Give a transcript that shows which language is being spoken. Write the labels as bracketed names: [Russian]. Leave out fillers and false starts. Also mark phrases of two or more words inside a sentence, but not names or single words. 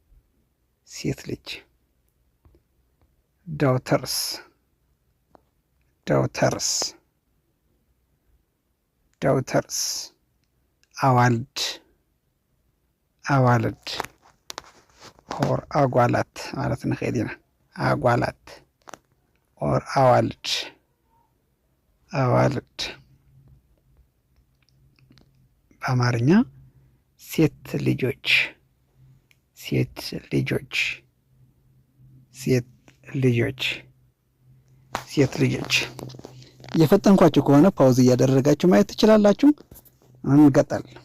[Tigrinya] ልጅ [English] daughters daughters daughters [Tigrinya] አዋልድ አዋልድ ኦር አጓላት ማለት ንኽእል ኢና። አጓላት ኦር አዋልድ [Amharic] አዋልድ በአማርኛ ሴት ልጆች ሴት ልጆች ሴት ልጆች ሴት ልጆች። እየፈጠንኳችሁ ከሆነ ፓውዝ እያደረጋችሁ ማየት ትችላላችሁ። አሁን እንቀጥል።